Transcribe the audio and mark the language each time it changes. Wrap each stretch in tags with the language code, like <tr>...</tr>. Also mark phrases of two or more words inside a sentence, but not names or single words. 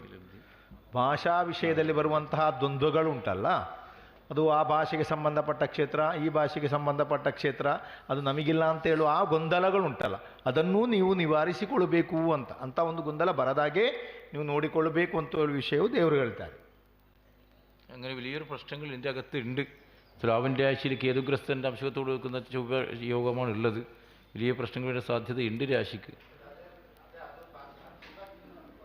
<kn>ಭಾಷಾ ವಿಷಯದಲ್ಲಿ ಬರುವಂತಹ ದ್ವಂದ್ವಗಳು ಉಂಟಲ್ಲ, ಅದು ಆ ಭಾಷೆಗೆ ಸಂಬಂಧಪಟ್ಟ ಕ್ಷೇತ್ರ, ಈ ಭಾಷೆಗೆ ಸಂಬಂಧಪಟ್ಟ ಕ್ಷೇತ್ರ, ಅದು ನಮಗಿಲ್ಲ ಅಂತ ಹೇಳುವ ಆ ಗೊಂದಲಗಳುಂಟಲ್ಲ, ಅದನ್ನೂ ನೀವು ನಿವಾರಿಸಿಕೊಳ್ಬೇಕು ಅಂತ ಒಂದು ಗೊಂದಲ ಬರದಾಗೆ ನೀವು ನೋಡಿಕೊಳ್ಳಬೇಕು ಅಂತ ಹೇಳುವ ವಿಷಯವು ದೇವರು ಹೇಳ್ತಾರೆ.</kn> <ml>അങ്ങനെ വലിയൊരു പ്രശ്നങ്ങൾ ഇതിൻ്റെ അകത്തുണ്ട്. തുലാവിൻ്റെ രാശിയിൽ കേതുഗ്രസ്തൻ്റെ അംശത്തോട് വെക്കുന്ന ചൊവ്വ യോഗമാണ് ഉള്ളത്. വലിയ പ്രശ്നങ്ങളുടെ സാധ്യതയുണ്ട് രാശിക്ക്.</ml>